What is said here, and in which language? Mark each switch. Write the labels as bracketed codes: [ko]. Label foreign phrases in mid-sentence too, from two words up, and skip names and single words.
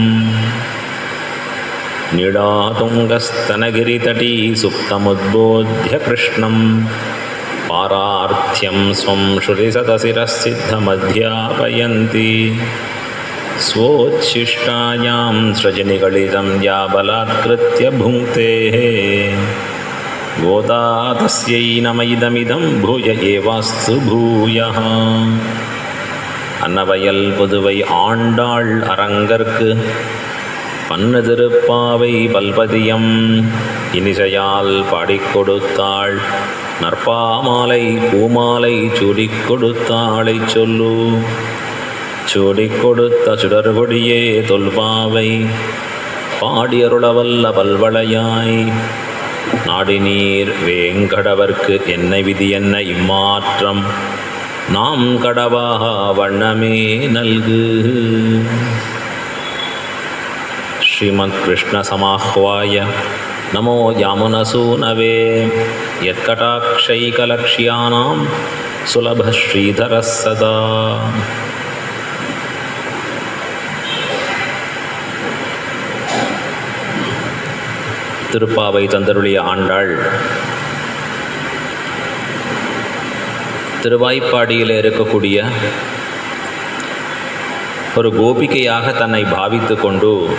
[sa] निडातुङ्गस्तनगिरितटी सुप्तमुद्बोध्य कृष्णं पारार्थ्यं स्वं श्रुतिसतशिरःसिद्धमध्यापयन्ति. स्वोच्छिष्टायां सृजनिगलितं या बलात्कृत्य भुङ्क्ते गोदा तस्यै नम इदमिदं भूय एवास्तु भूयः. [ta] அன்னவயல் புதுவை ஆண்டாள் அரங்கற்கு பன்னு திருப்பாவை பல்பதியம் இனிசையால் பாடிக் கொடுத்தாள். நற்பாமாலை பூமாலை சூடிக் கொடுத்தாளை சொல்லு. சூடிக் கொடுத்த சுடர்கொடியே தொல்பாவை பாடியருளவல்ல பல்வளையாய். நாடினீர் வேங்கடவர்க்கு என்ன விதி என்ன இம்மாற்றம் நாம் கடவா வண்ணமே நல்கு. [sa] श्रीमत्कृष्णसमाह्वाय नमो यामुनसूनवे यत्कटाक्षैकलक्ष्याणां सुलभश्रीधरः सदा. [ta] திருப்பாவை தந்தருளிய ஆண்டாள் திருவாய்ப்பாடியில் இருக்கக்கூடிய ஒரு கோபிகையாக தன்னை பாவித்து கொண்டு